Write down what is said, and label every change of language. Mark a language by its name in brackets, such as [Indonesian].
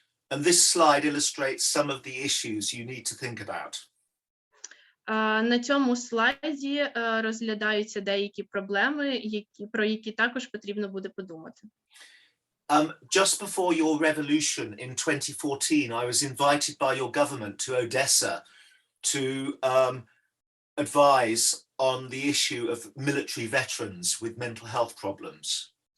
[English] And this slide illustrates some of the issues you need to think about. [Ukrainian] На цьому слайді розглядаються деякі проблеми, про які також потрібно буде подумати. [English] Just before your revolution in 2014, I was invited by your government to Odessa to advise on the issue of military veterans with mental health problems.